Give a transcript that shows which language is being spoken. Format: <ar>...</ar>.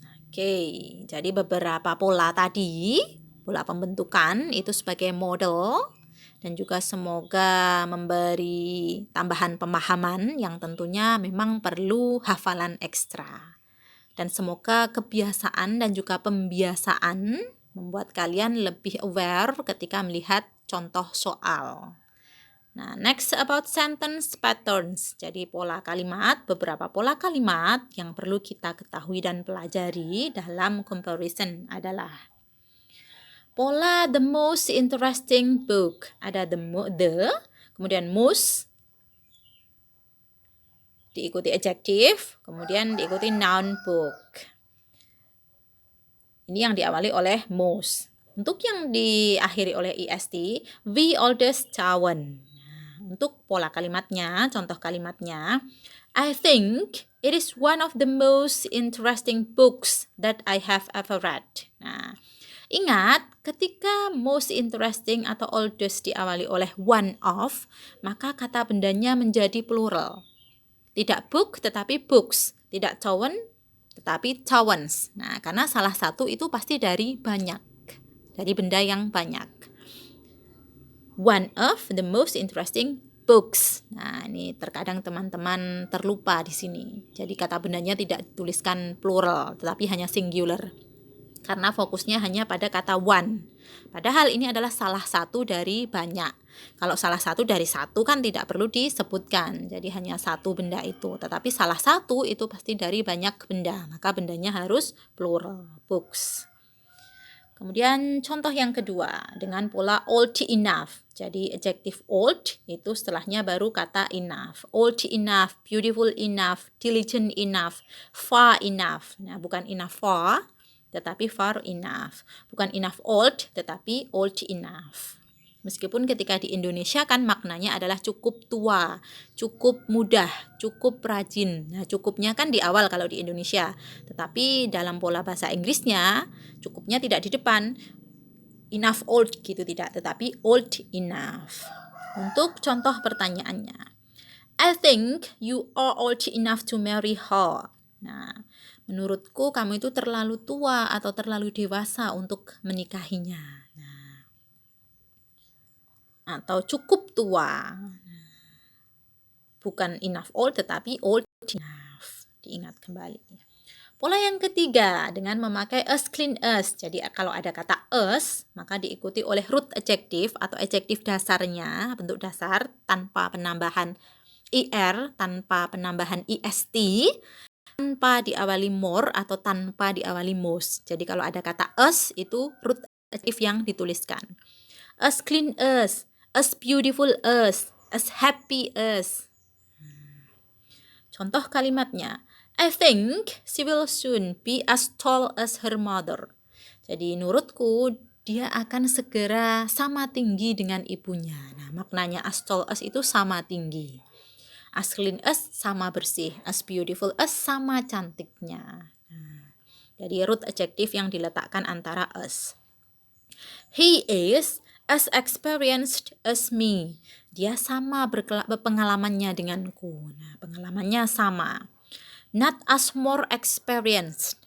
<id>Oke, jadi beberapa pola tadi, pola pembentukan itu sebagai model dan juga semoga memberi tambahan pemahaman yang tentunya memang perlu hafalan ekstra. Dan semoga kebiasaan dan juga pembiasaan membuat kalian lebih aware ketika melihat contoh soal.</id> <en>Nah, next about sentence patterns.</en> <id>Jadi pola kalimat, beberapa pola kalimat yang perlu kita ketahui dan pelajari dalam comparison adalah pola the most interesting book. Ada the, kemudian most, diikuti adjective, kemudian diikuti noun book. Ini yang diawali oleh most. Untuk yang diakhiri oleh est, the oldest town.</id> <en>Untuk pola kalimatnya, contoh kalimatnya, I think it is one of the most interesting books that I have ever read.</en> <id>Nah, ingat, ketika most interesting atau oldest diawali oleh one of, maka kata bendanya menjadi plural. Tidak book, tetapi books. Tidak town, tetapi towns. Nah, karena salah satu itu pasti dari banyak. Dari benda yang banyak.</id> <en>One of the most interesting books.</en> <id>Nah, ini terkadang teman-teman terlupa di sini. Jadi kata bendanya tidak dituliskan plural, tetapi hanya singular. Karena fokusnya hanya pada kata one. Padahal ini adalah salah satu dari banyak. Kalau salah satu dari satu kan tidak perlu disebutkan. Jadi hanya satu benda itu. Tetapi salah satu itu pasti dari banyak benda. Maka bendanya harus plural, books. Kemudian contoh yang kedua dengan pola old enough. Jadi adjective old itu setelahnya baru kata enough.</id> <en>Old enough, beautiful enough, diligent enough, far enough.</en> <id>Nah, bukan enough far, tetapi far enough. Bukan enough old, tetapi old enough. Meskipun ketika di Indonesia kan maknanya adalah cukup tua, cukup mudah, cukup rajin. Nah, cukupnya kan di awal kalau di Indonesia. Tetapi dalam pola bahasa Inggrisnya, cukupnya tidak di depan. Enough old gitu tidak, tetapi old enough. Untuk contoh pertanyaannya.</id> <en>I think you are old enough to marry her.</en> <id>Nah, menurutku kamu itu terlalu tua atau terlalu dewasa untuk menikahinya. Atau cukup tua. Bukan enough old, tetapi old enough. Diingat kembali. Pola yang ketiga dengan memakai as, clean as. Jadi kalau ada kata as, maka diikuti oleh root adjective atau adjektif dasarnya, bentuk dasar tanpa penambahan er, tanpa penambahan est, tanpa diawali more atau tanpa diawali most. Jadi kalau ada kata as, itu root adjective yang dituliskan.</id> <en>As clean as beautiful as happy as. Contoh kalimatnya, I think she will soon be as tall as her mother.</en> <id>Jadi menurutku dia akan segera sama tinggi dengan ibunya. Nah, maknanya as tall as itu sama tinggi. As clean as sama bersih, as beautiful as sama cantiknya. Nah, jadi root adjective yang diletakkan antara as.</id> <en>He is as experienced as me.</en> <id>Dia sama berpengalamannya denganku. Nah, pengalamannya sama.</id> <en>Not as more experienced.</en>